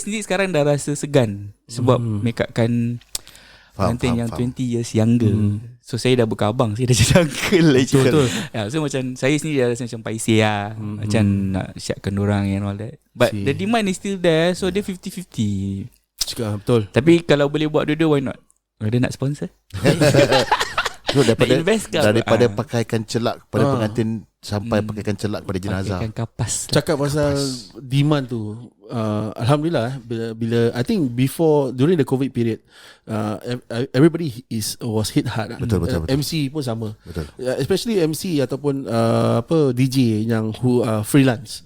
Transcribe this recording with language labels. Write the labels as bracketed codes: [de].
[ms] sendiri sekarang dah rasa segan sebab make upkan pengantin yang [en] 20 years younger. [ms] So saya dah berkabang, saya dah jadi uncle lah. Betul. So macam saya sendiri dah rasa macam paiseh lah. Macam nak siapkan dorang [en] and all that. But See. the demand is still there, so dia 50-50. [ms] Cakap betul. Tapi kalau boleh buat dua-dua, [en] why not? [ms] Ada nak sponsor? So daripada Nak invest ke apa? daripada pakaikan celak kepada Ah. pengantin sampai pakaikan celak kepada jenazah. Pakaikan kapas. Cakap pasal demand tu, alhamdulillah bila [en] I think during the COVID period, everybody was hit hard. [ms] Betul. MC pun sama. Betul. [en] Especially MC [ms] ataupun [en] DJ [ms] yang [en] who freelance.